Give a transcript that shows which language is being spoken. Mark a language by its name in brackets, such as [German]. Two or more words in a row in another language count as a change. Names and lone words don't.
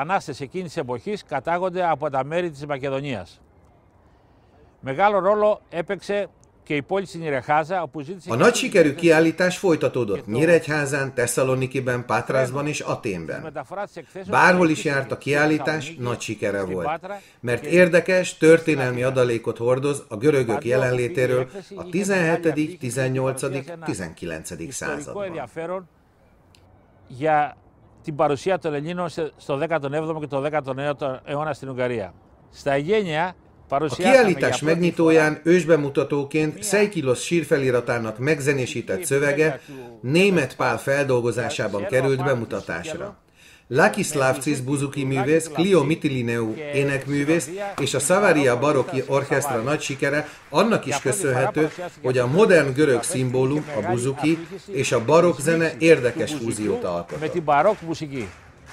[Hungarian] A nagy sikerű kiállítás folytatódott Nyíregyházán, Tesszalonikiben, Pátraszban és Athénben. Bárhol is járt a kiállítás, nagy sikere volt, mert érdekes, történelmi adalékot hordoz a görögök jelenlétéről a 17., 18., 19. században. [Greek] Για την παρουσία των Ελλήνων στο 17ο και το 19ο αιώνα στην Ουγγαρία. Στα Αιγαίνια. [Hungarian] A kiállítás megnyitóján ősbemutatóként Szeikilosz sírfeliratának megzenésített szövege Németh Pál feldolgozásában került bemutatásra. Lakis Lavcis buzuki művész, Klio Mitilineu énekművész és a Savaria Barokki Orchestra nagy sikere annak is köszönhető, hogy a modern görög szimbólum, a buzuki és a barokk zene érdekes fúziót alkotott.